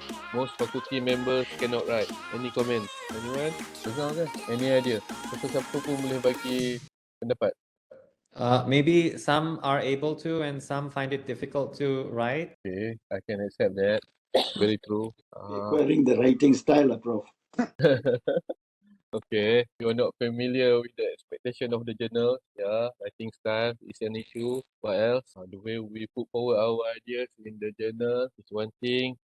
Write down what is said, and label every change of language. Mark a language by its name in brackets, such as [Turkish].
[English] Most faculty members cannot write. Any comment? Anyone? [Malay] Dengar ke? [English] Any idea? [Malay] Siapa-siapa pun boleh bagi pendapat. [English] Maybe some are able to and some find it difficult to write. Okay, I can accept that. Very true. Acquiring the writing style, Prof. Okay, you're not familiar with the expectation of the journal. Yeah, writing style is an issue. What else? The way we put forward our ideas in the journal is one thing.